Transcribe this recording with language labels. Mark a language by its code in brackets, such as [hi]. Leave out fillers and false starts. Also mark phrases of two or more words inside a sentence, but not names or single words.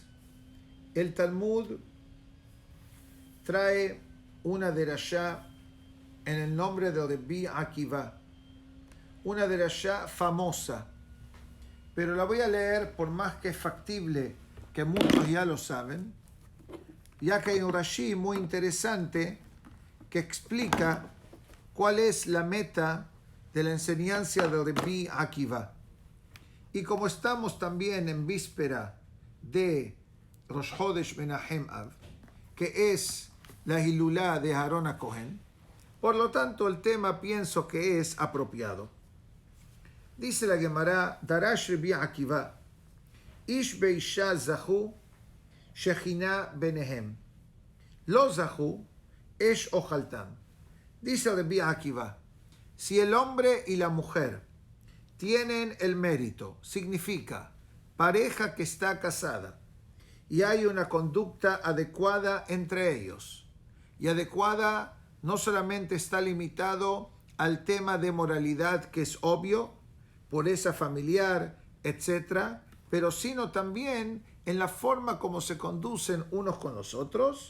[es] El Talmud trae una derashá en el nombre de Rabbi Akiva, una derashá famosa, pero la voy a leer por más que es factible que muchos ya lo saben, ya que hay un Rashi muy interesante que explica cuál es la meta de la enseñanza de Rabbi Akiva. Y como estamos también en víspera de Rosh Chodesh Menahem Av, que es la Hilulá de Aarón HaKohen, por lo tanto el tema pienso que es apropiado. Dice la Gemara, [he] דרש רבי עקיבא, איש ואשה זכו, שכינה ביניהם, לא זכו, אש אוכלתן. [es] Dice Rabbi Akiva, si el hombre y la mujer tienen el mérito, significa pareja que está casada, y hay una conducta adecuada entre ellos, y adecuada no solamente está limitado al tema de moralidad, que es obvio, pureza familiar, etc., pero sino también en la forma como se conducen unos con los otros.